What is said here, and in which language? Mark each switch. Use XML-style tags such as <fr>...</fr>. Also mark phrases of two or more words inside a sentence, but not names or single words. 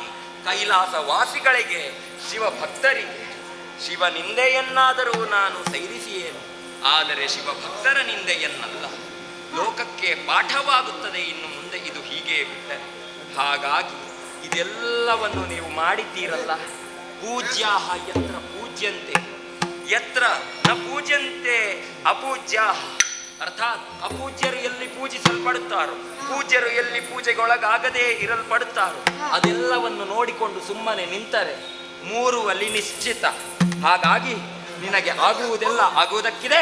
<kn>ಕೈಲಾಸ ವಾಸಿಗಳಿಗೆ, ಶಿವ ಭಕ್ತರಿಗೆ. ಶಿವ ನಿಂದೆಯನ್ನಾದರೂ ನಾನು ಸೈರಿಸಿಯೇನು, ಆದರೆ ಶಿವ ಭಕ್ತರ ನಿಂದೆಯನ್ನಲ್ಲ. ಲೋಕಕ್ಕೆ ಪಾಠವಾಗುತ್ತದೆ ಇನ್ನು ಮುಂದೆ ಇದು ಹೀಗೆ ಬಿಟ್ಟರೆ. ಹಾಗಾಗಿ ಇದೆಲ್ಲವನ್ನು ನೀವು ಮಾಡಿದ್ದೀರಲ್ಲ.</kn> <sa>ಪೂಜ್ಯಾಹ ಯತ್ರ ಪೂಜ್ಯಂತೆ ಯತ್ರ ನ ಪೂಜ್ಯಂತೆ ಅಪೂಜ್ಯಾಹ.</sa> <kn>ಅರ್ಥಾತ್ ಅಪೂಜ್ಯರು ಎಲ್ಲಿ ಪೂಜಿಸಲ್ಪಡುತ್ತಾರೋ, ಪೂಜ್ಯರು ಎಲ್ಲಿ ಪೂಜೆಗೊಳಗಾಗದೇ ಇರಲ್ಪಡುತ್ತಾರೋ ಅದೆಲ್ಲವನ್ನು ನೋಡಿಕೊಂಡು ಸುಮ್ಮನೆ ನಿಂತರೆ ಮೂರುವಲ್ಲಿ ನಿಶ್ಚಿತ. ಹಾಗಾಗಿ ನಿನಗೆ ಆಗುವುದೆಲ್ಲ ಆಗುವುದಕ್ಕಿದೆ.</kn>